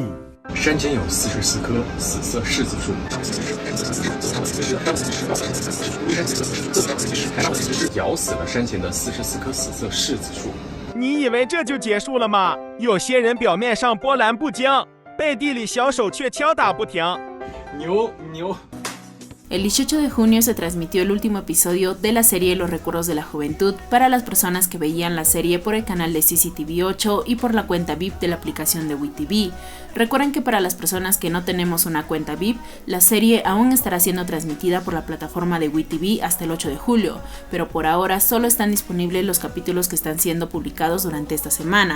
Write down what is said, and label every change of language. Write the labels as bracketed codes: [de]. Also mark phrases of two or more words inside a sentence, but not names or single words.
[zh] 山间有44棵死色柿子树，咬死了山前的44棵死色柿子树。你以为这就结束了吗？有些人表面上波澜不惊，背地里小手却敲打不停。牛。 [es] El 18 de junio se transmitió el último episodio de la serie Los Recuerdos de la Juventud para las personas que veían la serie por el canal de CCTV 8 y por la cuenta VIP de la aplicación de WeTV. Recuerden que para las personas que no tenemos una cuenta VIP, la serie aún estará siendo transmitida por la plataforma de WeTV hasta el 8 de julio, pero por ahora solo están disponibles los capítulos que están siendo publicados durante esta semana.